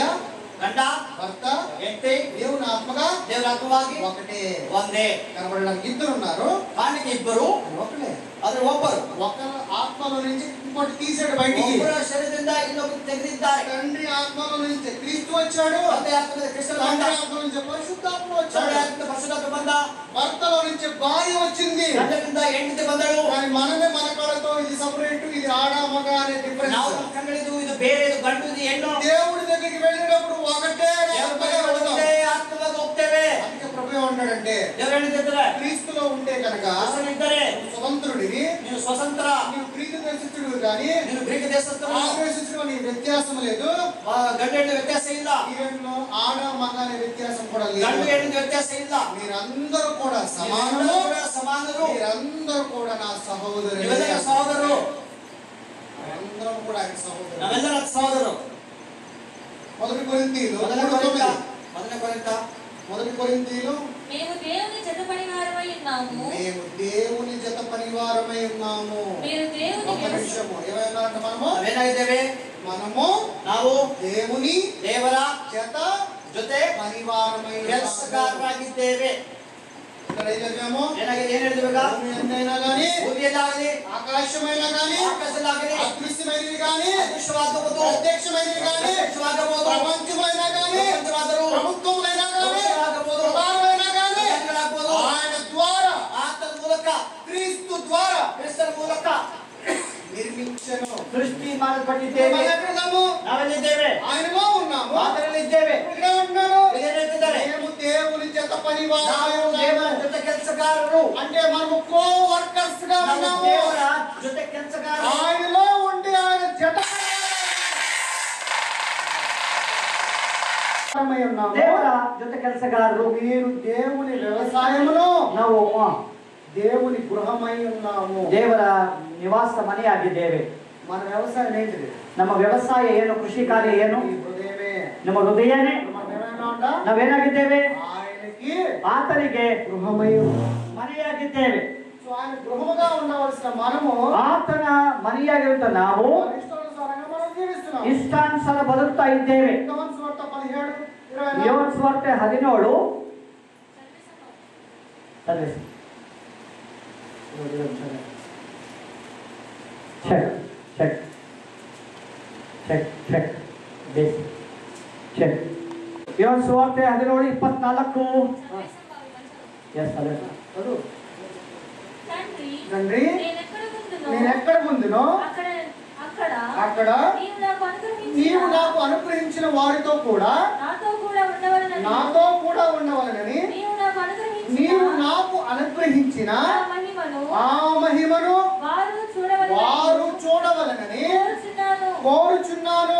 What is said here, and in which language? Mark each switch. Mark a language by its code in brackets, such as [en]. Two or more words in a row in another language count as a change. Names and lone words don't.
[kn] ಗಂಡ, [te] భర్త, [kn] ಹೆಂಡತಿ, [te] దేవుని ఆత్మగా, [kn] ದೇವರ ಆತ್ಮವಾಗಿ [te] ఒకటే. [kn] ಒಂದೇ. [te] కనబడడానికి ఇద్దరు ఉన్నారు, [kn] ಕಾಣಿಕೆ ಇಬ್ಬರು, [te] ఒకటే. [kn] ಆದ್ರೆ ಒಬ್ಬರು. [te] ఒకరు ఆత్మలో నుంచి ఇంకోటి తీసాడు బయటికి. [kn] ಒಬ್ಬರ ಶರೀರದಿಂದ ಇನ್ನೊಬ್ಬರು ತೆಗೆದಿದ್ದಾರೆ. [te] తండ్రి ఆత్మలో నుంచి క్రీస్తు వచ్చాడు, [kn] ತಂದೆ ಆತ್ಮದಿಂದ ಕ್ರಿಸ್ತನು ಬಂದ, [te] తండ్రి ఆత్మ నుంచి పరిశుద్ధాత్మ వచ్చాడు, [kn] ತಂದೆ ಆತ್ಮದಿಂದ ಪರಿಶುದ್ಧಾತ್ಮ ಬಂದ, [te] భర్తలో నుంచి భార్య వచ్చింది, [kn] ಗಂಡನಿಂದ ಹೆಂಡತಿ ಬಂದಳು. [te] కానీ మనమే మన కళతో ఇది సపరేట్, ఇది ఆడ మగ అనే [kn] ನಾವು [te] డిఫరెన్స్. [kn] ನಮ್ಮ ಕಣ್ಗಳಿದ್ದು ಇದು ಬೇರೆ, ಇದು గండు, ఇది ಹೆಣ್ಣು. [te] దేవుడి దగ్గరికి వెళ్ళినప్పుడు ఒకటే [kn] ಒಂದೇ ಆತ್ಮವಾಗಿ ಹೋಗ್ತೇವೆ. [te] అందుకే ప్రభు ఏమంటాడంటే, [kn] ದೇವರು ಹೇಳಿದ್ದಾರೆ, [te] క్రీస్తులో ఉంటే కనుక [kn] ಕ್ರಿಸ್ತನಿದ್ದರೆ [te] స్వతంత్రుడివి, [kn] ನೀನು ಸ್ವತಂತ್ರ, [te] నీవు గ్రీకు దేశస్థుడు కానీ [kn] ನೀನು గ్రీಕ್ ದೇಶಸ್ಥನು, [te] ఆదేశించడం నీ వ్యత్యాసం లేదు. [kn] ಗಂಡು ಹೆಣ್ಣು ವ್ಯತ್ಯಾಸ ಇಲ್ಲ, [te] ఈ రెండులో ఆడ మగ అనే వ్యత్యాసం కూడా [kn] ಗಂಡು [te] లేదు. [kn] ಹೆಣ್ಣಿನ ವ್ಯತ್ಯಾಸ ಇಲ್ಲ. [te] మీరందరూ కూడా సమానము, [kn] ನೀವೆಲ್ಲರೂ ಕೂಡ ಸಮಾನರು, [te] మీరందరూ కూడా నా సహోదరులు, [kn] ನೀವೆಲ್ಲರೂ ಸಹೋದರರು, [te] అందరం కూడా ఆయన సహోదరులు. [kn] ನಾವೆಲ್ಲರ ಸಹೋದರರು. [te] మొదటి కొరింథీయులు [kn] ಮೊದಲನೇ [te] కొరింథీయులు మేము దేవుని జత పనివారమై ఉన్నాము. మేము దేవుని జత పరివారమై ఉన్నాము. మీరు దేవుని ఒక నిమిషము ఏమన్నారంటే [kn] ನಾವೇನಾಗಿದ್ದೇವೆ? [te] మనము [kn] ನಾವು [te] దేవుని [kn] ದೇವರ [te] జత [kn] ಜೊತೆ [te] పరివారమై [kn] ಕೆಲಸಗಾರರಾಗಿದ್ದೇವೆ. [te] ఇక్కడ ఏం చదివాము? [kn] ಏನ್ ಹೇಳಿದ್ವಿ? [te] భూమి ఎందైనా గానీ, [kn] ಭೂಮಿಯಲ್ಲಾಗಲಿ, [te] ఆకాశమైనా గానీ, [kn] ಆಕಾಶದಲ್ಲಾಗಲಿ, [te] అదృశ్యమైనవి గానీ, [kn] ಅದೃಶ್ಯವಾಗಬಹುದು, [te] ప్రత్యక్షమైనవి గానీ, [kn] ಪ್ರತ್ಯಕ್ಷವಾಗಬಹುದು, [te] ప్రపంచమైనా గానీ, [kn] ಪ್ರಪಂಚವಾದರೂ, [te] ప్రభుత్వములైనా గానీ, [kn] ಪ್ರಭುತ್ವವಾಗಬಹುದು, [te] ప్రధానమైనా గానీ, [kn] ಪ್ರಧಾನಗಳಾಗಬಹುದು. [te] ఆయన ద్వారా, [kn] ಆತನ ಮೂಲಕ, [te] క్రీస్తు ద్వారా [kn] ಕ್ರಿಸ್ತನ ಮೂಲಕ [te] నిర్మించెను. [kn] ಸೃಷ್ಟಿ ಮಾಡಲ್ಪಟ್ಟಿದ್ದೇವೆ. [te] మనం ఎక్కడున్నాము? [kn] ನಾವೆಲ್ಲಿದ್ದೇವೆ? [te] ఆయనలో ఉన్నాము. [kn] ಆತನಲ್ಲಿದ್ದೇವೆ. [te] ఇక్కడ ఉన్నాడు. [kn] ಏನ್ ಹೇಳ್ತಿದ್ದಾರೆ? [te] మేము దేవుని జత పరివారమై [kn] ನಾವು ದೇವರ [te] ఉన్నాము. [kn] ಜೊತೆ ಕೆಲಸಗಾರರು. [te] అంటే మనము [en] co workers [te] గా [kn] ನಾವು [te] ఉన్నాము. [kn] ದೇವರ ಜೊತೆ ಕೆಲಸಗಾರರು. [te] ఆయనలో ఉండి ఆయన జత ఉన్నాము. [kn] ದೇವರ ಜೊತೆ ಕೆಲಸಗಾರರು. [te] మీరు దేవుని వ్యవసాయములో, [kn] ನಾವು [te] దేవుని గృహమై ఉన్నాము. [kn] ದೇವರ ನಿವಾಸ ಮನೆಯಾಗಿದ್ದೇವೆ. [te] మన వ్యవసాయం ఏంటిది? [kn] ನಮ್ಮ ವ್ಯವಸಾಯ ಏನು? ಕೃಷಿ ಕಾರ್ಯ ಏನು? [te] ఈ హృదయమే. [kn] ನಮ್ಮ ಹೃದಯನೇ. [te] మనం ఏమైనా ఉంటా? [kn] ನಾವೇನಾಗಿದ್ದೇವೆ? [te] ఆయనకి [kn] ಆತನಿಗೆ [te] గృహమై [kn] ಮನೆಯಾಗಿದ್ದೇವೆ. [te] సో ఆయన గృహముగా ఉండవలసిన మనము [kn] ಆತನ ಮನೆಯಾಗಿರುತ್ತ ನಾವು [te] మన ఇష్టానుసారంగా మనం జీవిస్తున్నాం. [kn] ಇಷ್ಟಾನುಸಾರ ಬದುಕ್ತಾ ಇದ್ದೇವೆ. [te] యోహాను సువార్త 17:24. [kn] ಯೋಹಾನ ಸುವಾರ್ತೆ 17 [en] check check check check check [kn] ಯೋಹಾನ ಸುವಾರ್ತೆ 17:24. ಎಸ್ ಅದೇ [te] చదువు. తండ్రి తండ్రి నేనెక్కడ నేనెక్కడ ముందునో అక్కడ నీవు నాకు అనుగ్రహించిన వారితో కూడా నాతో కూడా ఉండవలెనని నీవు నాకు అనుగ్రహించిన ఆ మహిమను వారు చూడవలెనని కోరుచున్నాను.